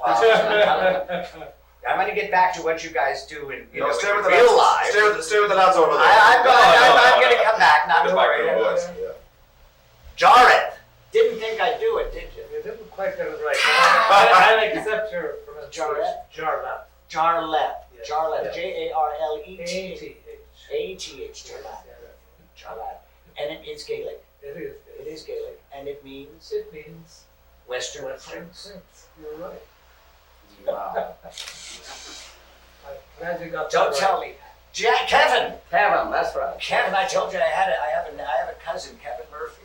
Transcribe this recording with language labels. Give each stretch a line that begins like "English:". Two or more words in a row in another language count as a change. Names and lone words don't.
English: I'm going to get back to what you guys do in Stay with the real lads. life. Stay with the lads over there. I'm going to come back. Not to worry. Yeah. Jareth. Didn't think I'd do it, did you? You didn't quite get it right. I accept your pronunciation. Jarlath. Jarlath. Jarlath. Yeah. Jarlath. Yeah. Jarleth. A-T-H. Jarlath. Jarlath. And it is Gaelic. It is. It is Gaelic. And it means It means Western Western Prince. Prince. You're right. Wow. I'm glad you got Don't that tell right. me. Kevin. Kevin, that's right. Kevin, I told you I have a cousin, Kevin Murphy.